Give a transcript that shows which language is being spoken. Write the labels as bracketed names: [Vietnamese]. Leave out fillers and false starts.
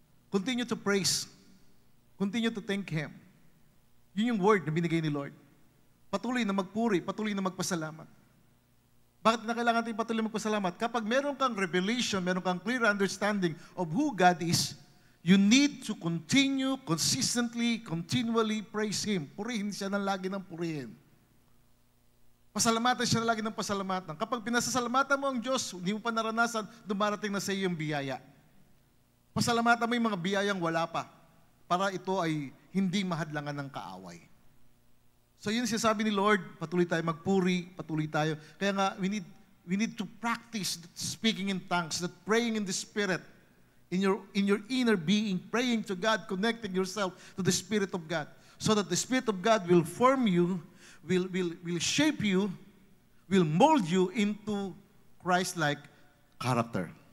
[English] Continue to praise. Continue to thank Him. [Filipino] Yun yung word na binigay ni Lord. Patuloy na magpuri, patuloy na magpasalamat. Bakit na kailangan natin patuloy magpasalamat? Kapag meron kang revelation, meron kang [English] clear understanding of who God is, you need to continue, consistently, continually praise Him. [Filipino] Purihin siya ng lagi ng purihin. Pasalamatan siya ng lagi ng pasalamatan. Kapag pinasasalamatan mo ang Diyos, hindi mo pa naranasan, dumarating na sa iyo yung biyaya. Pasalamatan mo yung mga biyayang wala pa, para ito ay hindi mahadlangan ng kaaway. So yun sinasabi ni Lord, patuloy tayo magpuri, patuloy tayo. Kaya nga, [English] we need to practice speaking in tongues, that praying in the Spirit, in your inner being, praying to God, connecting yourself to the Spirit of God, so that the Spirit of God will form you, will shape you, will mold you into Christ-like character.